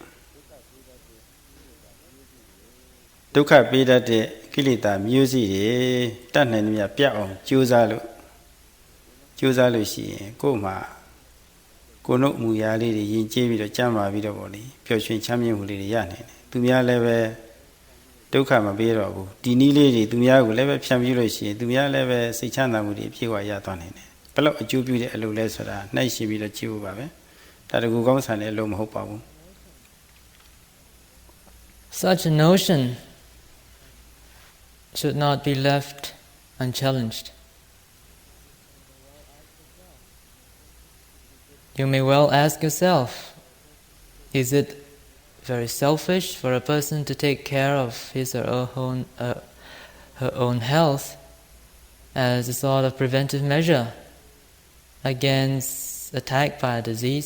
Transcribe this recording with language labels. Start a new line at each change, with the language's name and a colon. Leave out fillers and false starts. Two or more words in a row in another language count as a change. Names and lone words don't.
Burmese: ဒုက္ခပေးတတ်တဲ့ကိလေသာမျိုးစီတွေတတ်နိုင်သမျှပြတ်အောင်ကြိုးစားလို့ရှိရင်ကိုယ်မှာကိုယ်နှုတ်မူရာလေးတွေယဉ်ကျေးပြီးတော့ကြမ်းပါပြီးတော့ပေါ့လေပျော်ရွှင်ချမ်းမြေ့မှုလေးတွေရနိုင်တယ်သူများလည်းပဲဒုက္ခမပေးတော့ဘူးဒီနည်းလေးတွေသူများကိုလည်းပဲဖြန့်ပြလို့ရှိရင်သူများလည်းပဲစိတ်ချမ်းသာမှုတွေအပြည့်အဝရသွားနိုင်တယ်ဘယ်လောက်အကျိုးပြုတဲ့အလုပ်လဲဆိုတာနှိုက်ရှင်ပြီးတော့ကြည့်ဖို့ပါပဲဒါတကူကောင်းဆန်တဲ့အလုပ်မဟုတ်ပါဘူး
English: Such a notion should not be left unchallenged. You may well ask yourself, is it very selfish for a person to take care of his or her own health as a sort of preventive measure against attack by a disease?